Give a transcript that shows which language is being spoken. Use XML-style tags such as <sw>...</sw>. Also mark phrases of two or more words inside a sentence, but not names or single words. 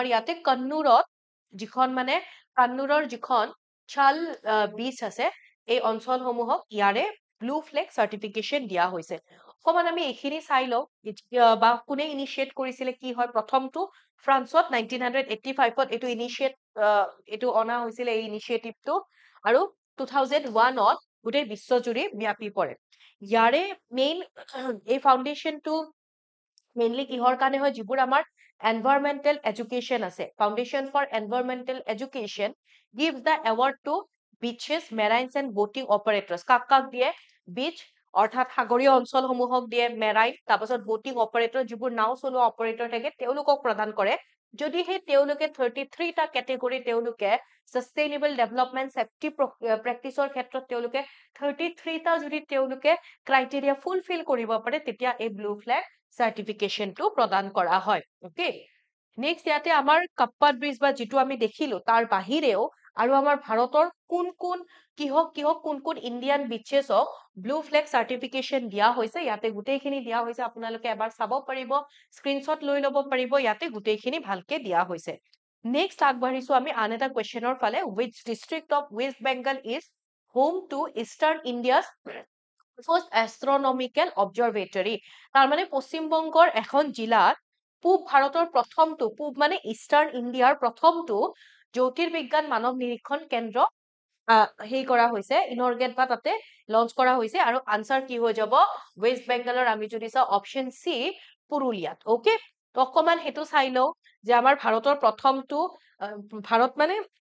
<as>ইয়াতে কন্নুৰত যিখন মানে কান্নুৰৰ যিখন চাল বিচ আছে এই অঞ্চলসমূহক ইয়াৰে</as> <en>blue flag certification</en> <as>দিয়া হৈছে অকমান আমি এইখিনি চাই লও বা কোনে ইনিশিয়েট কৰিছিলে কি হয় প্ৰথমটো ফ্ৰান্সত 1985 ত এটো ইনিশিয়েট এটো অনা হৈছিল এই ইনিশিয়েটিভটো আৰু 2001 ত গোটেই বিশ্বজুৰি ব্যাপি পৰে ইয়াৰে মেইন এই ফাউন্ডেশনটো মেইনলি কিহৰ কাৰণে হয় যিবোৰ আমাৰ</as> <en>environmental education</en> <as>আছে</as> <en>foundation for environmental education gives the award to beaches marines and boating operators</en> <as>কাক কাক দিয়ে বিচ অৰ্থাৎ সাগৰীয় অঞ্চলসমূহক দিয়ে মেৰাইন তাৰপাছত</as> <en>boating operator</en> <as>যিবোৰ নাও চলোৱা অপাৰেটৰ থাকে তেওঁলোকক প্ৰদান কৰে যদি হে তেওঁলোকে 33 টা ক্যাটেগৰি তেওঁলোকে</as> <en>sustainable development safety practice</en> <as>ক্ষেত্ৰত তেওঁলোকে 33 টা যদি তেওঁলোকে</as> <en>criteria fulfil</en> <as>কৰিব পাৰে তেতিয়া এই</as> <en>blue flag certification</en> <as>প্ৰদান কৰা হয়</as> <en>okay next</en> <as>ইয়াতে আমাৰ কাপ্পাত ব্ৰিজ বা যেটো আমি দেখিলো তাৰ বাহিৰেও আৰু আমাৰ ভাৰতৰ কোন কোন কোন কোন</as> <en>Indian beaches blue flag certification</en> <as>দিয়া হৈছে ইয়াতে গুটেইখিনি দিয়া হৈছে আপোনালোকে এবাৰ চাব পাৰিব স্ক্ৰিনশ্বট লৈ লব পাৰিব ইয়াতে গুটেইখিনি ভালকে দিয়া হৈছে নেক্সট আগবাঢ়িছো আমি আন এটা কোৱেশ্চনৰ ফালে</as> <en>which district of West Bengal is home to Eastern India's first astronomical observatory</en> <as>তাৰ মানে পশ্চিম বংগৰ এখন জিলাত পূব ভাৰতৰ প্ৰথমটো পূব মানে</as> <en>Eastern India</en> <as>প্ৰথমটো জ্যোতিৰ্বিজ্ঞান মানৱ নিৰীক্ষণ কেন্দ্ৰ হেই কৰা হৈছে ইনঅৰ্গেট বা তাতে লঞ্চ কৰা হৈছে আৰু আনসাৰ কি হৈ যাব ওয়েস্ট বেংগলৰ আমি যদি চাও</as> <en>option C</en> <as>পুৰুলিয়াত ওকে তো অকমান হেতু চাই লও যে আমাৰ ভাৰতৰ প্ৰথমটো ভাৰত মানে</as>